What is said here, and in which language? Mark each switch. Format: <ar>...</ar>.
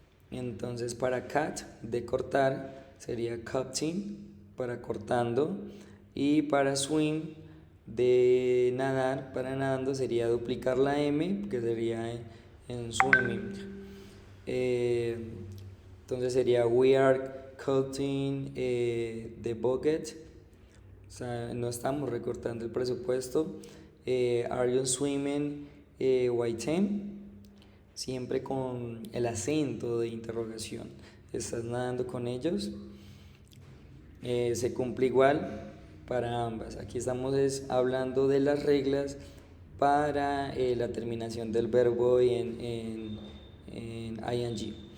<es>Entonces para cut, de cortar, sería cutting, para cortando, y para swim, de nadar, para nadando, sería duplicar la m, que sería en swimming. Entonces sería</es> <en>we are cutting the budget,</en> <es>o sea, no estamos recortando el presupuesto.</es> <en>Are you swimming white team?</en> <es>Siempre con el acento de interrogación. ¿Estás nadando con ellos? Se cumple igual para ambas. Aquí estamos hablando de las reglas para la terminación del verbo en ing.</es>